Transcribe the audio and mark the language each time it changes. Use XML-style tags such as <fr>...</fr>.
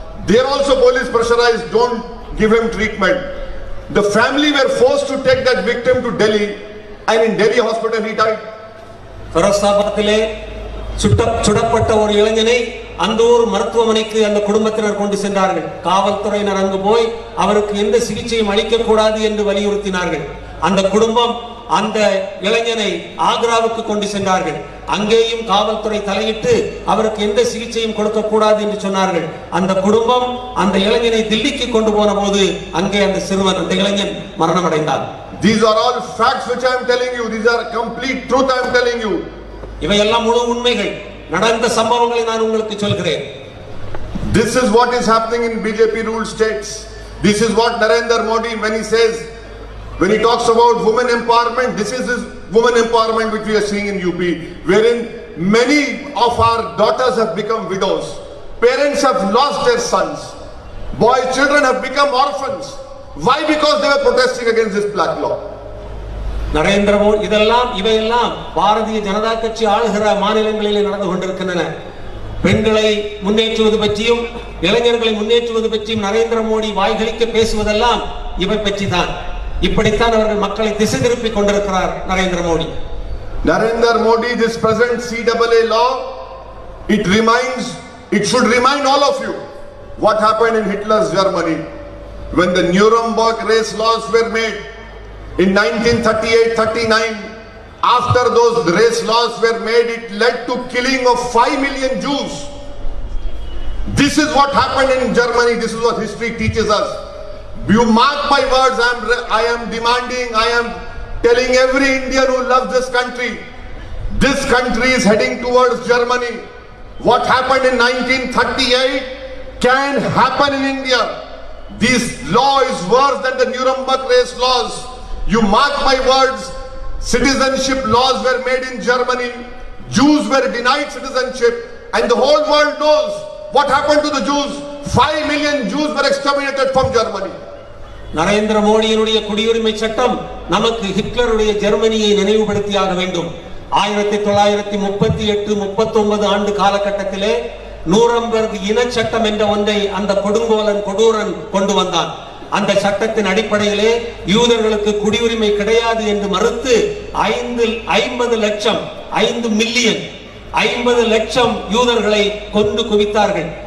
<en>There also police pressurized, don't give him treatment. The family were forced to take that victim to Delhi, and in Delhi hospital he died.</en> <ta>ஃபரோசாபாத்திலே சுடப்பட்ட ஒரு இளைஞனை அந்த ஊர் மருத்துவமனைக்கு அந்த குடும்பத்தினர் கொண்டு சென்றார்கள். காவல்துறையினர் அங்கு போய் அவருக்கு எந்த சிகிச்சையும் அளிக்க கூடாது என்று வலியுறுத்தினார்கள். அந்த குடும்பம் அந்த இளைஞனை ஆக்ராவுக்கு கொண்டு சென்றார்கள். அங்கேயும் காவல்துறை தலையிட்டு அவருக்கு எந்த சிகிச்சையும் கொடுக்க கூடாது என்று சொன்னார்கள். அந்த குடும்பம் அந்த இளைஞனை தில்லிக்கு கொண்டு போன போது அங்கே அந்த சிறுவன் அந்த இளைஞன் மரணம் அடைந்தார்.</ta> <en>These are all facts which I am telling you. These are complete truth I am telling you.</en> <ta>இவையெல்லாம் முழு உண்மைகள், நடந்த சம்பவங்களை நான் உங்களுக்கு சொல்கிறேன்.</ta> <en>This is what is happening in BJP ruled states. This is what Narendra Modi, when he says, when he talks about women empowerment, this is his women empowerment which we are seeing in UP, wherein many of our daughters have become widows. Parents have lost their sons. Children have become orphans. Why? Because they were protesting against this black law.</en> <ta>Narendra Modi இவையெல்லாம் பாரதிய ஜனதா கட்சி ஆளுகிற மாநிலங்களிலே நடந்து கொண்டிருக்கின்றன. பெண்களை முன்னேற்றுவது பற்றியும் இளைஞர்களை முன்னேற்றுவது பற்றியும் நரேந்திர மோடி வாய்களிக்க பேசுவதெல்லாம் இவை பற்றி தான். இப்படித்தான் அவர்கள் மக்களை திசை திருப்பி கொண்டிருக்கிறார் Narendra Modi.</ta> <en>Narendra Modi, this present CAA law, it should remind all of you what happened in Hitler's Germany when the Nuremberg race laws were made in 1938-39. After those race laws were made, it led to killing of 5 million Jews. This is what happened in Germany. This is what history teaches us. You mark my words, I am demanding, I am telling every Indian who loves this country is heading towards Germany. What happened in 1938 can happen in India. This law is worse than the Nuremberg race laws. You mark my words, citizenship laws were made in Germany, Jews were denied citizenship, and the whole world knows what happened to the Jews. 5 million Jews were exterminated from Germany.</en> <ta>Narendra மோடியினுடைய குடியுரிமை சட்டம் நமக்கு ஹிட்லருடைய ஜெர்மனியை நினைவுபடுத்தியாக வேண்டும். 1938-39 ஆண்டு காலகட்டத்திலே நூரம்பெர்க் இன சட்டம் என்ற ஒன்றை அந்த கொடூரன் கொண்டு வந்தான். அந்த சட்டத்தின் அடிப்படையிலே யூதர்களுக்கு குடியுரிமை கிடையாது என்று மறுத்து 50 லட்சம் 5 மில்லியன் 50 லட்சம் யூதர்களை கொண்டு குவித்தார்கள்.</ta>